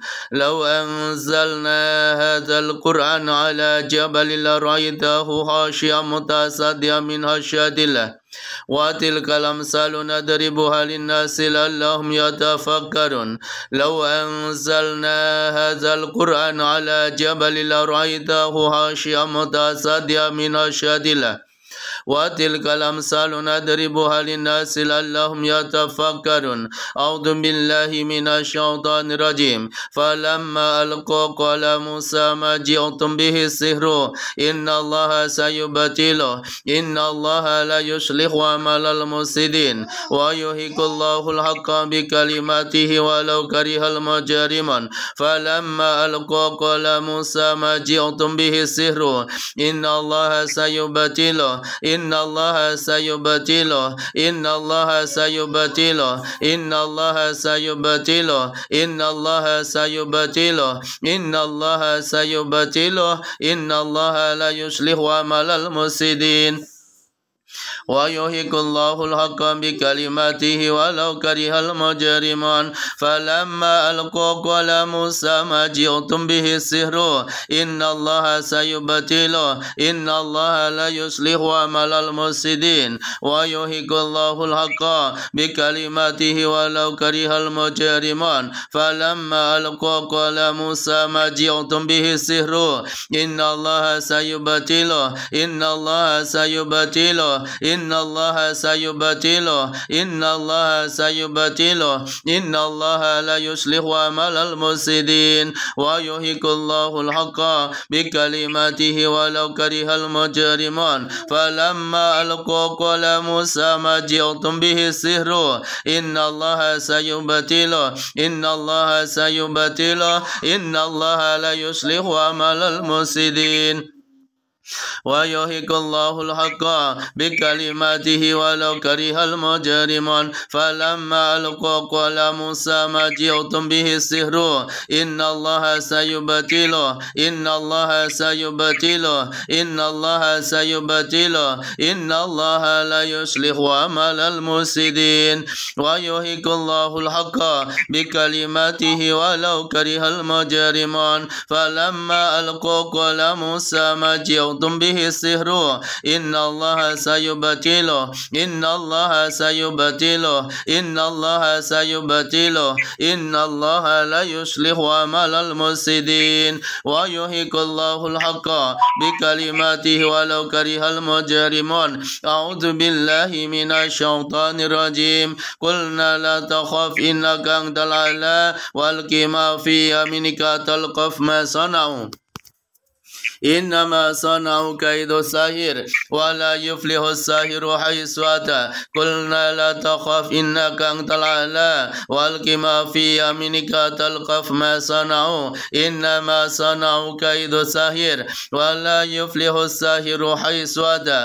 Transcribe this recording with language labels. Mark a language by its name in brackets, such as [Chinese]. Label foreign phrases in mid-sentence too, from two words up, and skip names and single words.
[Arabic] لو أنزلنا هذا القرآن على جبل لرأيته خاشعا متصدعا من خشية الله وتلك الأمثال نضربها للناس لعلهم يتفكرون. لو أنزلنا هذا القرآن على جبل لرأيته خاشعا متصدعا من خشية الله وتلك الأمثال نضربها للناس لعلهم يتفكرون. أعوذ بالله من الشيطان الرجيم. فلما ألقوا قال موسى ما جئتم به السحر إن الله سيبطله إن الله لا يصلح عمل المفسدين ويحق الله الحق بكلماته ولو كره المجرمون. فلما ألقوا قال موسى ما جئتم به السحر إن الله سيبطله إن الله سيبطله إن الله سيبطله إن الله سيبطله إن الله سيبطله إن الله سيبطله إن الله لا يصلح عمل المفسدين ويحق الله الحق بكلماته ولو كره المجرمون. فلما ألقوا قال موسى ما جئتم به السحر إن الله سيبطله إن الله لا يصلح عمل المفسدين ويحق الله الحق بكلماته ولو كره المجرمون. فلما ألقوا قال موسى ما جئتم به السحر إن الله سيبطله إن الله سيبطله إن الله سيبطله إن الله سيبطله إن الله لا يصلح عمل المفسدين ويحق الله الحق بكلماته ولو كره المجرمون. فلما ألقوا قال موسى ما جئتم به السحر إن الله سيبطله إن الله سيبطله إن الله لا يصلح عمل المفسدين ويحق الله الحق بكلماته ولو كره المجرمون. فلما ألقوا قال موسى ما جئتم به السحر إن الله سيبطله إن الله سيبطله إن الله سيبطله إن الله لا يصلح عمل المفسدين ويحق الله الحق بكلماته ولو كره المجرمون. فلما ألقوا قال موسى ما جئتم به السحر إن الله سيبطله إن الله سيبطله إن الله سيبطله إن الله لا يصلح عمل المفسدين ويحق الله الحق بكلماته ولو كره المجرمون. أعوذ بالله من الشيطان الرجيم. قلنا لا تخف إنك أنت الأعلى وألق ما في يمينك تلقف ما صنعوا إنما صنعوا كيد ساحر ولا يفلح الساحر حيث أتى. قلنا لا تخف إنك أنت الأعلى وألق ما في يمينك تلقف ما صنعوا إنما صنعوا كيد ساحر ولا يفلح الساحر حيث أتى.